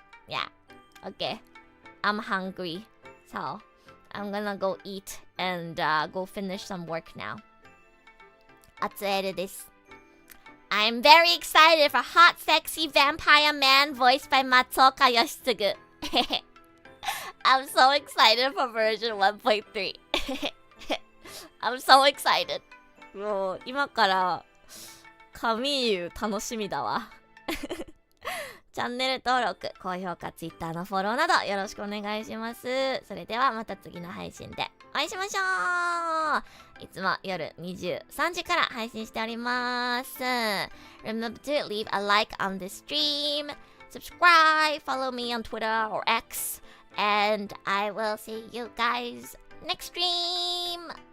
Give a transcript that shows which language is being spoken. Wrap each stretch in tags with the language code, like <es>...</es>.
<en>Yeah, okay. I'm hungry, so I'm gonna go eat and go finish some work now.</en> <ja>Atsueru desu.</ja> <en>I'm very excited for Hot Sexy Vampire Man voiced by Matsuoka Yoshitsugu. I'm so excited for version 1.3. I'm so excited.</en> <ja>もう今から神優楽しみだわ。チャンネル登録、高評価、Twitter のフォローなどよろしくお願いします。それではまた次の配信でお会いしましょう。いつも夜23時から配信しております。</ja> <en>Remember to leave a like on this stream, subscribe, follow me on Twitter or X, and I will see you guys next stream.</en>